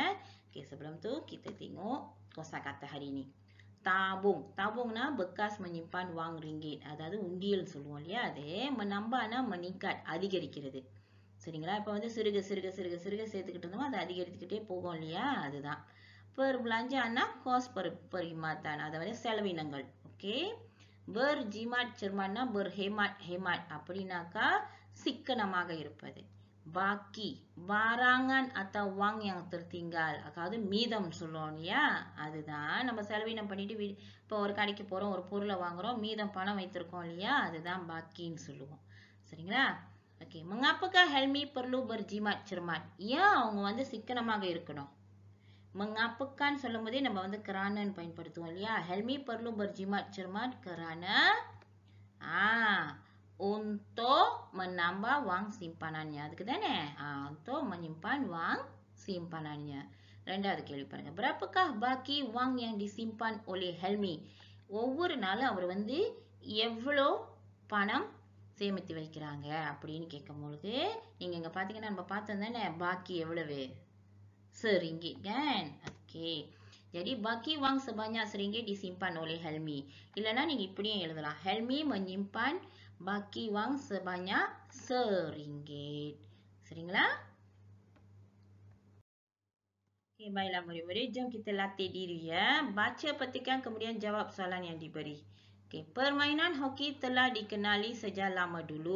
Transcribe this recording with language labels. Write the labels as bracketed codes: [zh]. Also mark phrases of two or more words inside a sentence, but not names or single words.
[ms] Okey, sebelum tu kita tengok kosakata hari ini. Tabung. Tabungனா bekas menyimpan wang ringgit. [ta] அதாவது உண்டியல் சொல்லுவோம் இல்லையா? அது [ms] menambahனா meningkat, [ta] அதிகரிக்கிறது. சரிங்களா? இப்போ வந்து சிறுக சேர்த்துக்கிட்டு இருந்தோம், அது அதிகரித்துக்கிட்டே போகும் இல்லையா? அதுதான். [ms] Perbelanjaanனா cost perkhidmatan, [ta] அதாவது செலவினங்கள். ஓகே. [ms] Berjimat cermatனா berhemat [ta] அப்படின்னாக்கா சிக்கனமாக இருப்பது. [ms] Baki, barangan atau wang yang tertinggal, [ta] அதாவது மீதம் சொல்லுவோம் இல்லையா? அதுதான் நம்ம செலவினம் பண்ணிட்டு இப்போ ஒரு கடைக்கு போறோம், ஒரு பொருளை வாங்குறோம், மீதம் பணம் வைத்திருக்கோம் இல்லையா? அதுதான் பாக்கின்னு சொல்லுவோம். சரிங்களா? ஓகே. [ms] Mengapakah Helmi perlu berjimat cermat? [ta] ஏன் அவங்க வந்து சிக்கனமாக இருக்கணும்? mengapakan சொல்லும்போதே நம்ம வந்து kerana பயன்படுத்துவோம் இல்லையா? [ms] Helmi perlu berjimat cermat kerana untuk menambah wang simpanannya. [ta] அதுக்கு தானே? [ms] untuk menyimpan wang simpanannya. [ta] ரெண்டாவது கேள்வி பாருங்க. [ms] Berapakah baki wang yang disimpan oleh Helmi? [ta] ஒவ்வொரு நாளும் அவர் வந்து எவ்வளோ பணம் சேமித்து வைக்கிறாங்க அப்படின்னு கேட்கும் பொழுது நீங்க இங்க பாத்தீங்கன்னா நம்ம பார்த்தோம் தானே பாக்கி எவ்வளவு RM1 kan? [ms] Okey. Jadi baki wang sebanyak RM1 disimpan oleh Helmi. [ta] இல்லனா நீங்க இப்படியும் எழுதலாம். [ms] Helmi menyimpan baki wang sebanyak RM1. [ta] சரிங்களா? [ms] Okey, baiklah murid-murid, jom kita latih diri ya. Baca petikan kemudian jawab soalan yang diberi. Okey, permainan hoki telah dikenali sejak lama dulu.